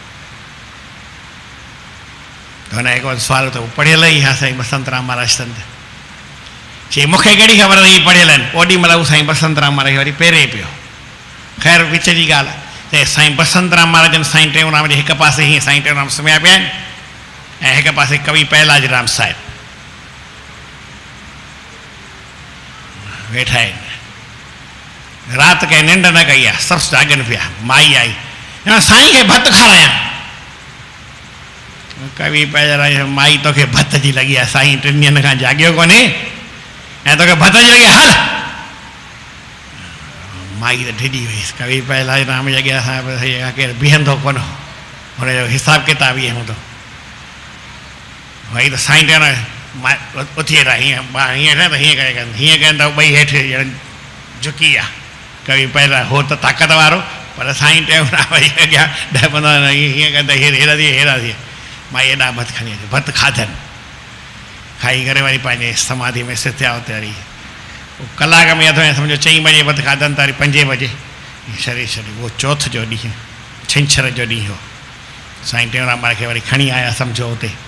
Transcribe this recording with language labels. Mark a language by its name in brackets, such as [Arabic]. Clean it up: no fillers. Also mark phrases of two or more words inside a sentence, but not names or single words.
[Sindhi] हुन हिकु सुवालु त पढ़ियल ई आहे साईं बसंतराम महाराज संत चई मूंखे कहिड़ी ख़बर हीअ पढ़ियल आहिनि ओॾी महिल हू साईं बसंतराम महाराज वरी पहिरें पियो ख़ैर विच जी ॻाल्हि आहे साईं बसंतराम महाराजनि साईं टेऊंराम जे हिकु पासे हीअं साईं टेऊंराम सुम्हिया पिया आहिनि ऐं हिकु पासे कवि पहलाज राम साहिब वेठा आहिनि राति कंहिं निंड न कई आहे सभु जागनि पिया माई आई साईं खे भत खारायां कवि पहलाज माई तोखे भत जी लॻी आहे साईं टिनि ॾींहंनि खां जाॻियो कोन्हे ऐं तोखे भत जी लॻी हल माई त ढिॼी वईसि कवि पहलाज राम जे अॻियां साहिब केरु बीहंदो कोन हुनजो हिसाबु किताबु ईअं हूंदो भई त साईं टेऊं उथी वेठा हीअं हीअं न त हीअं करे हीअं कनि त ॿई हेठि झुकी विया कवि पहलाज हो त ताक़त वारो पर साईं टेऊंराम वरी अॻियां 10-15 हीअं कनि त हेॾा थिए हेॾा थिए माई एॾा भत खणी अचे भत खाधनि खाई करे वरी पंहिंजे समाधि में सिथिया हुते वरी कलाक में अथव सम्झो 4 बजे भत खाधनि त वरी 5 बजे शरीर छॾी उहो चौथ जो ॾींहुं छंछर जो ॾींहुं हो साईं टेऊंराम महाराज खे वरी खणी आया सम्झो हुते